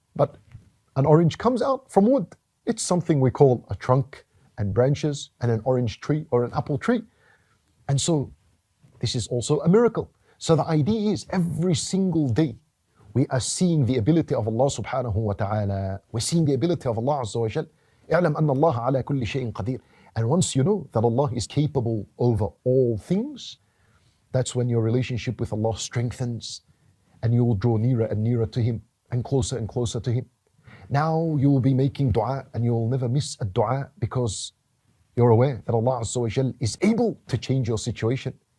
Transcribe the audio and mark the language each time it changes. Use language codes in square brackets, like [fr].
[en] But an orange comes out from wood. It's something we call a trunk and branches and an orange tree or an apple tree. And so this is also a miracle. So the idea is every single day we are seeing the ability of Allah subhanahu wa ta'ala. We're seeing the ability of Allah azza wa jal. [ar] اعلم أن الله على كل شيء قدير. [en] And once you know that Allah is capable over all things, that's when your relationship with Allah strengthens and you will draw nearer and nearer to Him and closer to Him. Now you will be making dua and you will never miss a dua because you're aware that Allah Azza wa Jal is able to change your situation.